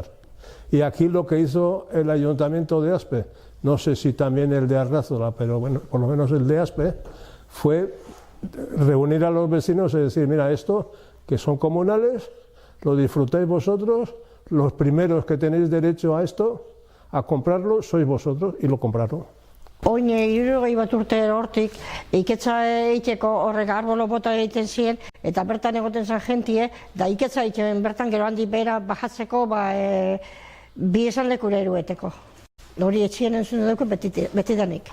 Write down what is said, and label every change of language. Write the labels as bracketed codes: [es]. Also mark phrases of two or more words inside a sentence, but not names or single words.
[es] Y aquí lo que hizo el ayuntamiento de Aspe, no sé si también el de Arrázola, pero bueno, por lo menos el de Aspe, fue reunir a los vecinos y decir, mira, esto que son comunales, lo disfrutáis vosotros, los primeros que tenéis derecho a esto, a comprarlo, sois vosotros, y lo compraron. [eu] Oin 60 bat urte hortik iketza egiteko horrek arbolo bota egiten ziren eta bertan egoten zen jentie, da iketza egiten bertan gero handi behera bajatzeko bi esan lekura erueteko. Hori etxien entzun dugu betidanik.